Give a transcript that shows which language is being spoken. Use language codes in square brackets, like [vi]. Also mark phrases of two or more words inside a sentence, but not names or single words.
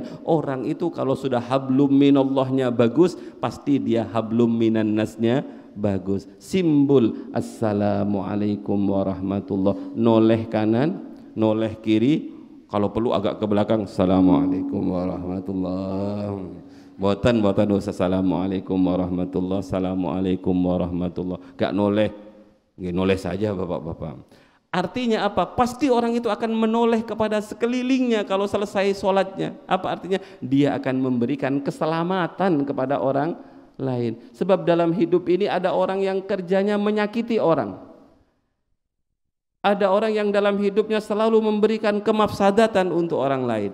[id] Orang itu kalau sudah [ar] حبل من الله [id] bagus, pasti dia [ar] حبل من الناس [id] bagus. Simbol [ar] السلام عليكم ورحمة الله, [id] noleh kanan, noleh kiri. Kalau perlu agak ke belakang, [ar] السلام عليكم ورحمة الله. [id] Boten usah [ar] السلام عليكم ورحمة الله, السلام عليكم ورحمة الله. [id] Gak noleh, noleh saja bapak-bapak. Artinya apa? Pasti orang itu akan menoleh kepada sekelilingnya kalau selesai sholatnya. Apa artinya? Dia akan memberikan keselamatan kepada orang lain. Sebab dalam hidup ini ada orang yang kerjanya menyakiti orang. Ada orang yang dalam hidupnya selalu memberikan kemafsadatan untuk orang lain.